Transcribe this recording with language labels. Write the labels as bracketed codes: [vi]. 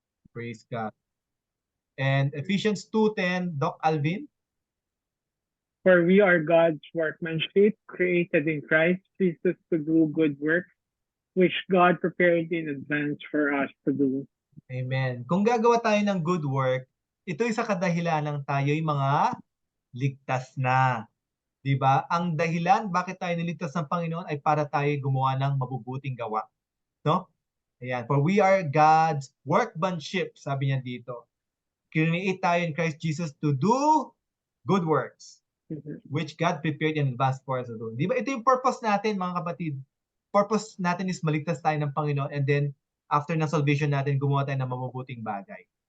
[en] Praise God. And Ephesians 2:10, Doc Alvin? For we are God's workmanship, created in Christ Jesus to do good works, which God prepared in advance for us to do. Amen. [tl] Kung gagawa tayo ng good work, ito'y sa kadahilanang tayo'y mga ligtas na. Diba? Ang dahilan bakit tayo niligtas ng Panginoon ay para tayo gumawa ng mabubuting gawa. No? Ayan. [en] For we are God's workmanship, [tl] sabi niya dito. [en] Create [tl] tayo [en] in Christ Jesus to do good works, which God prepared in advance for us to do. [tl] Diba? Ito yung purpose natin, mga kapatid. Purpose natin is maligtas tayo ng Panginoon, and then after ng salvation natin, gumawa tayo ng mabubuting bagay.